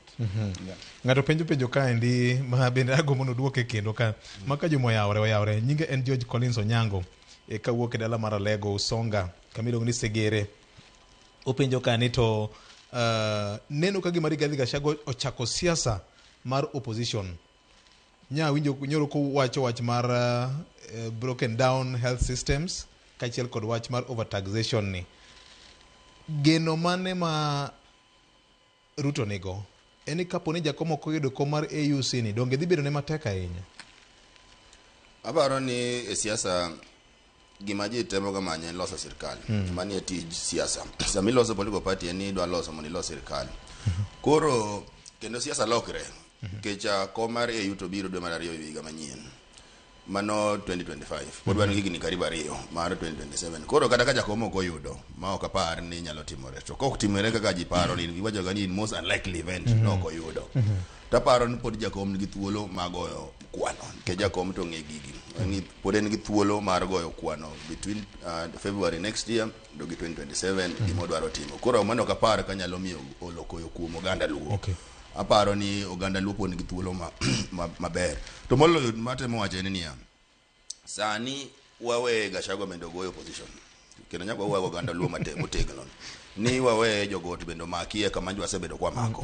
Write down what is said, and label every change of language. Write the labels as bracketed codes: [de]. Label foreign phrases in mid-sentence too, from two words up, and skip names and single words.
[luo] ng'ato penjo kaendi ma bende agombo noduoke kendo ka maka jomo oyawre nyinge en George Collins Onyango kawuok e dala mar Alego Usonga kamiluongo ni Segere. Openjo ka ni to neno ka gima Rigathi Gachagua ochako siasa mar opposition. Winjo nyoro ko wacho wach mar [en] broken down health systems [luo] kachiel kod wach mar overtaxation ni. Geno mane ma Ruto nigo eni kapo ni jakom ok oyudo kom mar AUC ni donge dhi bedo ne matek ahinya? Aparo ni e siasa gima ji temo ga manye loso sirkal. Manie tij siasa. Sama iloso [en] political party [luo] ni dwa loso mondo ilos sirkal. Koro kendo siasa lokre. Kecha kom mar AU to biro dwe mar 2 higa manyien. Mano 2025. Pod wan higni karibu 2 mar 2027. Koro kata ka jakom ok oyudo ma ok apar ni nyalo timore. To kok timore kaka ji paro ni giwacho ga ni [en] most unlikely event [luo] no ok oyudo. Taparo ni pod jakom nigi thuolo mag goyo kwano. Ke jakom to ng'e gigi. Ni pod en gi thuolo mar goyo kwano [en] between February next year [luo] do gi 2027 gimo dwaro timo. Koro mano ok apar ka nyalo miyo olokoyo kuom oganda luo. Okay. Aparo ni oganda luo pod nigi thuolo maber. To moloyo matemo wacho ni niya. Sani wawe Gachagua bendo goyo opposition. Kendo nyaka wawe oganda luo motegno. Ni wawe jogot bendo makie kama jwa sebedo kwa mako.